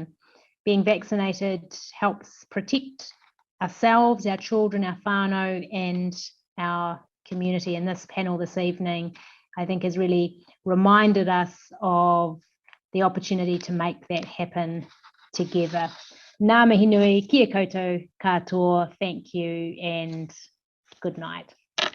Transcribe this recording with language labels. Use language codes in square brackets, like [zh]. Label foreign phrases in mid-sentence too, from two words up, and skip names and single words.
[en] Being vaccinated helps protect ourselves, our children, our whānau, and our community. And this panel this evening, I think, has really reminded us of the opportunity to make that happen together. [mi] Ngā mihi nui, kia koutou katoa, [en] thank you, and good night.